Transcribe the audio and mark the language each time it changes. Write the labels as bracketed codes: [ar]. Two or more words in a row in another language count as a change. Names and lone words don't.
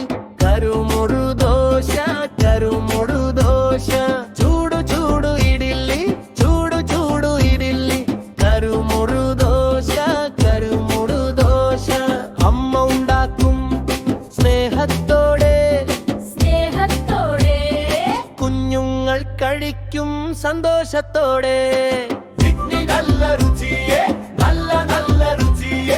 [te] కరుముడు దోశ కరుముడు దోశ చూడు చూడు ఇడిల్లి చూడు చూడు ఇడిల్లి కరుముడు దోశ కరుముడు దోశ [ml] അമ്മ ഉണ്ടാക്കും സ്നേഹത്തോടെ കുഞ്ഞുങ്ങൾ കഴിക്കും സന്തോഷത്തോടെ നല്ല രുചിയേ നല്ല നല്ല രുചിയേ